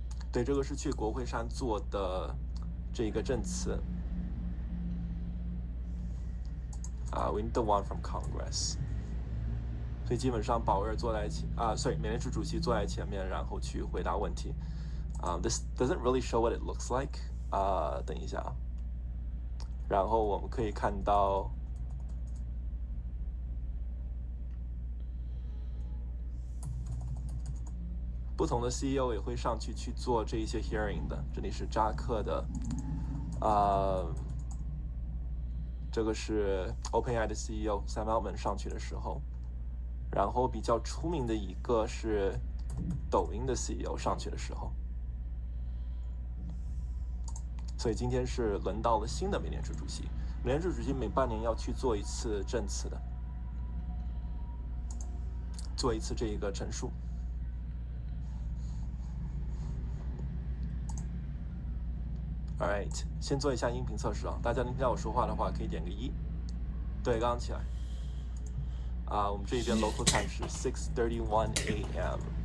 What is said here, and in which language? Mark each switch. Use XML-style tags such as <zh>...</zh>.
<zh>对，这个是去国会山做的这个证词。</zh> <en>We need the one from Congress。</en> <zh>所以基本上宝瑞坐在美联储主席坐在前面，然后去回答问题。</zh> <en>This doesn't really show what it looks like。</en> <zh>等一下，然后我们可以看到，不同的 CEO 也会上去做这一些 hearing 的。这里是扎克的，这个是 OpenAI 的 CEO Sam Altman 上去的时候，然后比较出名的一个是抖音的 CEO 上去的时候。所以今天是轮到了新的美联储主席。美联储主席每半年要去做一次证词的，做一次这一个陈述。 Alright， 先做一下音频测试啊，大家能听到我说话的话，可以点个1。对，刚刚起来。我们这边 local time 是6:31 a.m.</zh>